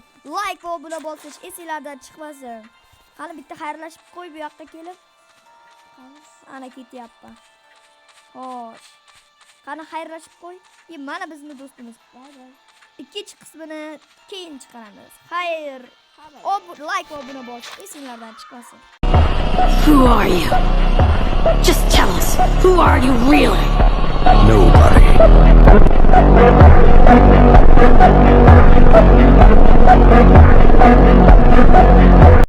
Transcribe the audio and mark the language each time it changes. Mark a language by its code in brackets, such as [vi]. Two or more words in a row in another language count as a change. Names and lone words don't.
[uz] Like va obuna bo'lsiz, esingizdan chiqmasin. Hali bitta xayrlashib qo'y bu yoqqa kelib. Ana ketyapman. Xo'sh. Qani xayrlashib qo'y. Mana bizning do'stimiz. Bay. Ikkinchi qismini keyin chiqaramiz. Xayr. Like va obuna bo'lish esingizdan chiqmasin. [en] Who are you? Just tell us. Who are you really? Nobody.